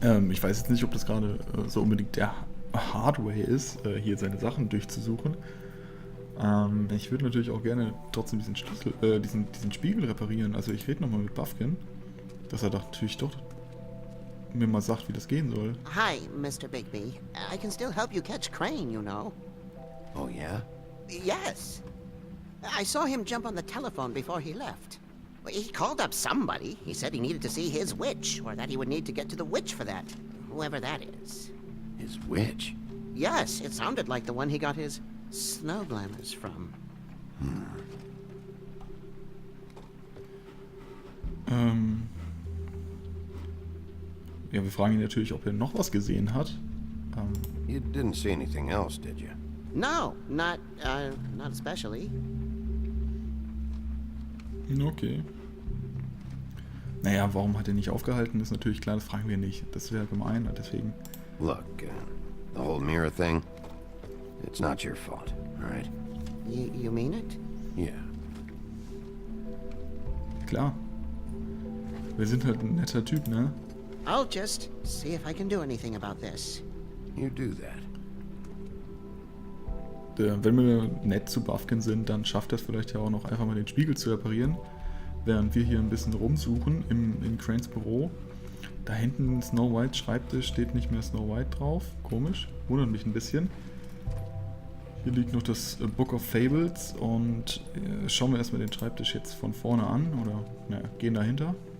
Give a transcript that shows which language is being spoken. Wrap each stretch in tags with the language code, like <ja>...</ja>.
<de>Ich weiß jetzt nicht, ob das gerade so unbedingt der Hardway ist, hier seine Sachen durchzusuchen. Ich würde natürlich auch gerne trotzdem diesen Schlüssel, diesen Spiegel reparieren. Also ich rede nochmal mit Buffkin, dass er natürlich doch mir mal sagt, wie das gehen soll.</de> <en>Hi, Mr. Bigby. I can still help you catch Crane, you know. Oh, yeah? Yes. I saw him jump on the telephone before he left. He called up somebody. He said he needed to see his witch, or that he would need to get to the witch for that. Whoever that is. His witch? Yes, it sounded like the one he got his snow glamours from.</en> <de>Ja, wir fragen ihn natürlich, ob er noch was gesehen hat.</de> <en>You didn't see anything else, did you? No, not especially. Okay.</en> <de>Naja, warum hat er nicht aufgehalten, ist natürlich klar, das fragen wir nicht. Das wäre gemein, deswegen.</de> <en>Look, the whole mirror thing, it's not your fault, all right? You mean it? Yeah.</en> <de>Klar. Wir sind halt ein netter Typ, ne?</de> <en>I'll just see if I can do anything about this. You do that.</en> <de>Wenn wir nett zu Buffkin sind, dann schafft er es vielleicht ja auch noch einfach mal den Spiegel zu reparieren, während wir hier ein bisschen rumsuchen in Cranes Büro. Da hinten Snow White Schreibtisch steht nicht mehr Snow White drauf. Komisch, wundert mich ein bisschen. Hier liegt noch das Book of Fables und schauen wir erstmal den Schreibtisch jetzt von vorne an oder gehen dahinter.</de>